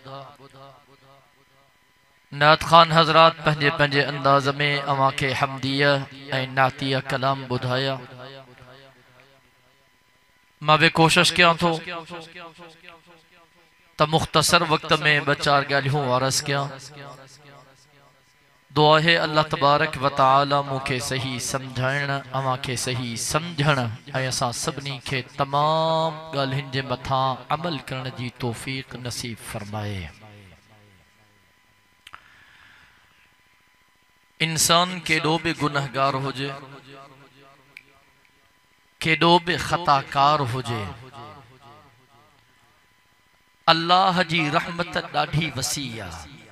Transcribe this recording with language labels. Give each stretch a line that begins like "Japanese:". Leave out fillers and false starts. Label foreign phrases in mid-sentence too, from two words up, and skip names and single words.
Sindhi: नात खान हजरात पंहिंजे पंहिंजे अंदाज में अवां के हमदिया ऐं नातिया कलाम ॿुधाया। मां भी कोशिश कयां थो त मुख्तसर वक्त में ॿ चार ॻाल्हियूं वारस कयां। दुआ है
Arabic: الله تبارك وتعالى
Sindhi: मूंखे सही समझाइण, अवां खे सही समझण ऐं असां सभिनी खे तमाम ॻाल्हियुनि जे मथां अमल करण जी तौफ़ीक़ नसीब फरमाए। इंसान केॾो बि गुनहगार हुजे, केॾो बि ख़ताकार हुजे, अल्लाह जी रहमत ॾाढी वसी आहे।